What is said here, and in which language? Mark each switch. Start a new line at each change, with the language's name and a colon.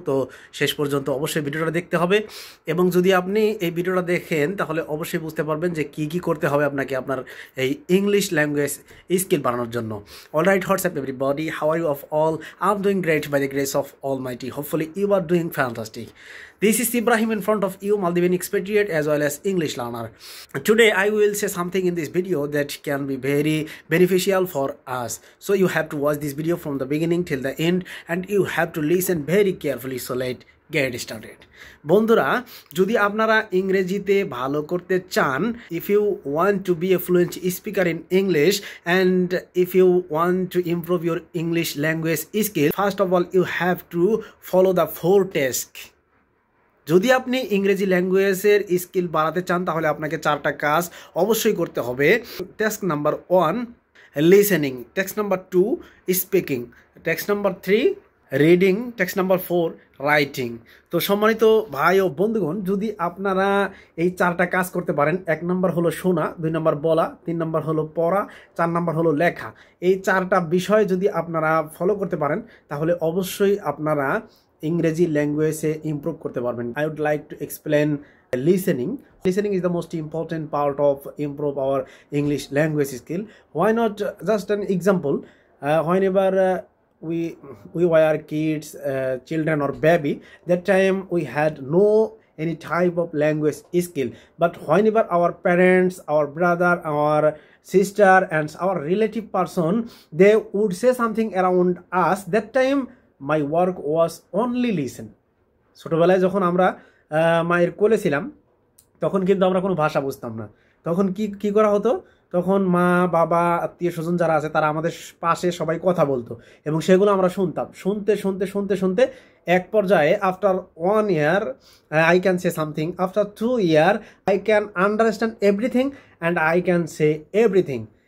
Bangla: তো শেষ পর্যন্ত অবশ্যই ভিডিওটা দেখতে হবে, এবং যদি আপনি এই ভিডিওটা দেখেন তাহলে অবশ্যই বুঝতে পারবেন যে কী কী করতে হবে আপনাকে আপনার এই ইংলিশ ল্যাঙ্গুয়েজ স্কিল বাড়ানোর জন্য।
English: Alright, what's up everybody, how are you of all? I am doing great by the grace of almighty. Hopefully you are doing fantastic. This is Ibrahim in front of you, Maldivian expatriate as well as English learner. Today I will say something in this video that can be very beneficial for us. So you have to watch this video from the beginning till the end and you have to listen very carefully. So let's get started.
Bangla: বন্ধুরা, যদি আপনারা ইংরেজিতে ভালো করতে চান,
English: if you want to be a fluent speaker in English and if you want to improve your English language skill, first of all you have to follow the 4 tasks.
Bangla: যদি আপনি ইংরেজি ল্যাঙ্গুয়েজের স্কিল বাড়াতে চান তাহলে আপনাকে 4টা কাজ অবশ্যই করতে হবে। Task number 1 listening, task number 2 speaking, task number 3 reading, task number 4 writing. তো সম্মানিত ভাই ও বন্ধুগণ, যদি আপনারা এই 4টা কাজ করতে পারেন, 1 নম্বর হলো শোনা, 2 নম্বর বলা, 3 নম্বর হলো পড়া, 4 নম্বর হলো লেখা, এই 4টা বিষয় যদি আপনারা ফলো করতে পারেন তাহলে অবশ্যই আপনারা ইংরেজি ল্যাঙ্গুয়েজে ইমপ্রুভ করতে পারবেন।
English: I would like to explain listening. Listening is the most important part of improve our English language skill. Why not just an example? Whenever we were kids, children or baby, that time we had no any type of language skill. But whenever our parents, our brother, our sister and our relative person, they would say something around us, that time my work was only listen.
Bangla: ছোটবেলায় যখন আমরা মায়ের কোলে ছিলাম তখন কিন্তু আমরা কোনো ভাষা বুঝতাম না। তখন কি করা হতো, তখন মা বাবা আত্মীয় স্বজন যারা আছে তারা আমাদের পাশে সবাই কথা বলতো এবং সেগুলো আমরা শুনতাম। শুনতে শুনতে শুনতে শুনতে এক পর্যায়ে
English: After 1 year I can say something, after 2 year I can understand everything and I can say everything.